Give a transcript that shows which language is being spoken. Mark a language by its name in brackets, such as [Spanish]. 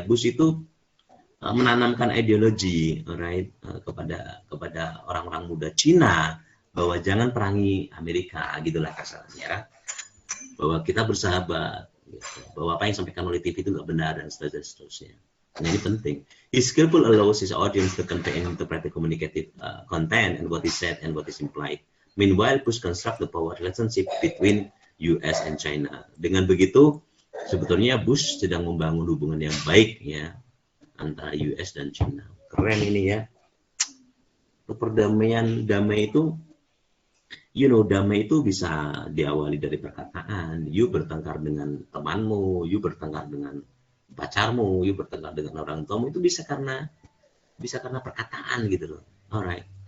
[Indonesian] Bush itu menanamkan ideologi, right, kepada orang-orang muda Cina bahwa jangan perangi Amerika, gitulah kasarnya, bahwa kita bersahabat, gitu. Bahwa apa yang disampaikan oleh TV itu nggak benar dan seterusnya. Nah, ini penting. [English] His skillful allows his audience to convey and interpret the communicative content and what is said and what is implied. Meanwhile, Bush construct the power relationship between US and China. [Indonesian] Dengan begitu, sebetulnya Bush sedang membangun hubungan yang baik ya antara US dan China. Keren ini ya. Perdamaian, damai itu, damai itu bisa diawali dari perkataan. You bertengkar dengan temanmu, you bertengkar dengan pacarmu, you bertengkar dengan orang tuamu, itu bisa karena perkataan gitu loh. Alright.